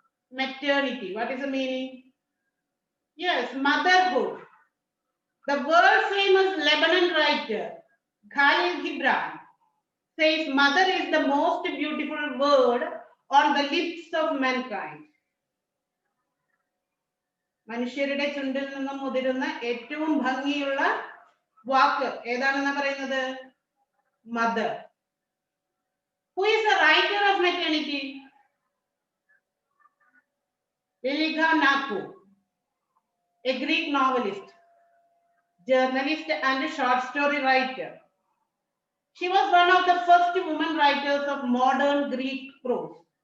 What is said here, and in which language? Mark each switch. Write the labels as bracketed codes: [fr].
[en] Maternity, what is the meaning? Yes, motherhood. The world famous Lebanon writer Khalil Gibran says mother is the most beautiful word on the lips of mankind. [ml] മനുഷ്യരുടെ ചുണ്ടിൽ നിന്നും മുതിരുന്ന ഏറ്റവും ഭംഗിയുള്ള വാക്ക് ഏതാണെന്ന് പറയുന്നത്? Mother. [en] Who is the writer of maternity? Liliga Naku, a Greek novelist, journalist and short story writer. She was one of the first women writers of modern Greek prose.